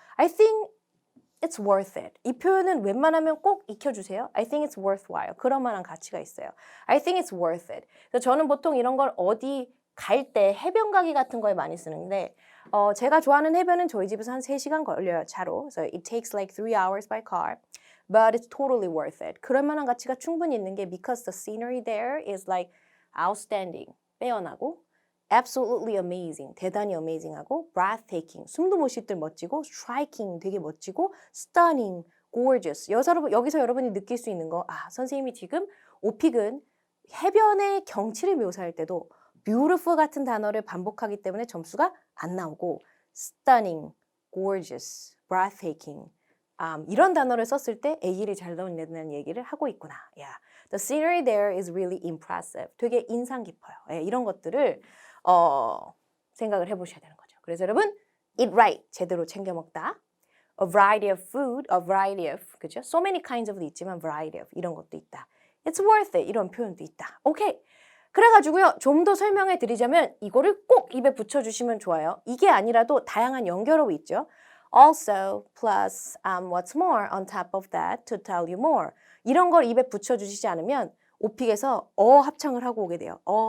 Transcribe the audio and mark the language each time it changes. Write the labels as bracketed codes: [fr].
[en] I think it's worth it. [ko] 이 표현은 웬만하면 꼭 익혀주세요. [en] I think it's worthwhile. [ko] 그럴 만한 가치가 있어요. [en] I think it's worth it. [ko] 그래서 저는 보통 이런 걸 어디 갈 때 해변 가기 같은 거에 많이 쓰는데 제가 좋아하는 해변은 저희 집에서 한 3시간 걸려요, 차로. [en] So it takes like 3 hours by car. But it's totally worth it. [ko] 그럴 만한 가치가 충분히 있는 게 [en] because the scenery there is like outstanding. [ko] 빼어나고 [en] absolutely amazing. [ko] 대단히 amazing하고 breathtaking. 숨도 못 쉴 듯 멋지고 striking. 되게 멋지고 stunning. [en] gorgeous. [ko] 여기서 여러분이 느낄 수 있는 거 선생님이 지금 오픽은 해변의 경치를 묘사할 때도 beautiful 같은 단어를 반복하기 때문에 점수가 안 나오고 stunning, gorgeous, breathtaking 이런 단어를 썼을 때 AL이 잘 나온다는 얘기를 하고 있구나. [en] Yeah. The scenery there is really impressive. [ko] 되게 인상 깊어요. 이런 것들을 생각을 해보셔야 되는 거죠. 그래서 여러분 eat right, 제대로 챙겨 먹다. A variety of food, a variety of, 그죠? So many kinds of도 있지만 variety of 이런 것도 있다. It's worth it 이런 표현도 있다. 오케이. 그래가지고요, 좀 더 설명해 드리자면 이거를 꼭 입에 붙여주시면 좋아요. 이게 아니라도 다양한 연결어가 있죠. [en] Also, plus, what's more on top of that to tell you more. [ko] 이런 걸 입에 붙여주시지 않으면 오픽에서 합창을 하고 오게 돼요.